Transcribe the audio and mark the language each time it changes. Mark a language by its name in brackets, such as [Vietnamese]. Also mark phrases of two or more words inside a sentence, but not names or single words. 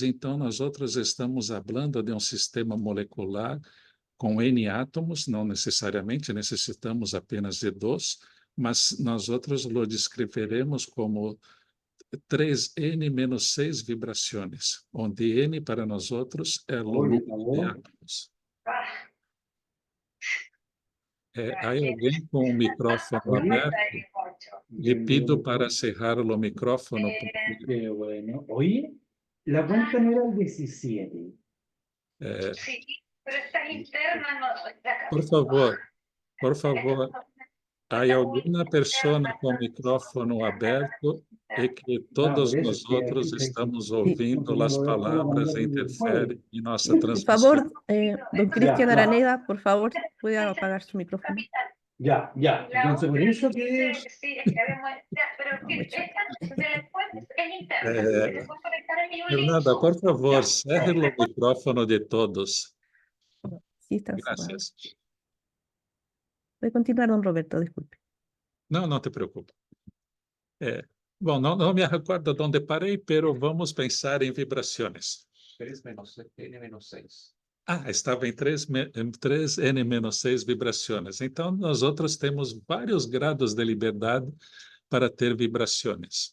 [Portuguese] Então, nós outros estamos falando de um sistema molecular com N átomos, não necessariamente necessitamos apenas de 2, mas nós outros o descreveremos como 3n-6 vibrações, onde n para nós outros é o número de átomos. Há alguém com o microfone aberto? Lhe pido para cerrar o microfone. [Spanish] Qué bueno. Oye, la cuenta no era el 17. Sí, pero esta interna no está. [Portuguese] Por favor, há alguma pessoa com o microfone aberto e que todos nós outros estamos ouvindo as palavras e interferem em nossa [Spanish] Por [Portuguese] transmissão. [Spanish] favor, don Cristian Araneda, por favor, puede apagar su micrófono. Ya. Entonces, por eso que es. Sí, es que habíamos. Pero esta después es interna. Se puede conectar en mi [Portuguese] Fernanda, por favor, cerre o microfone de todos. [Spanish] Sí, está cerrado. Gracias. Puede continuar, don Roberto, disculpe. [Portuguese] Não te preocupe. Bom, não me recordo onde parei, pero vamos pensar em vibrações. 3-n-6. Estava em 3n-6 vibrações. Então, nós outros temos vários graus de liberdade para ter vibrações.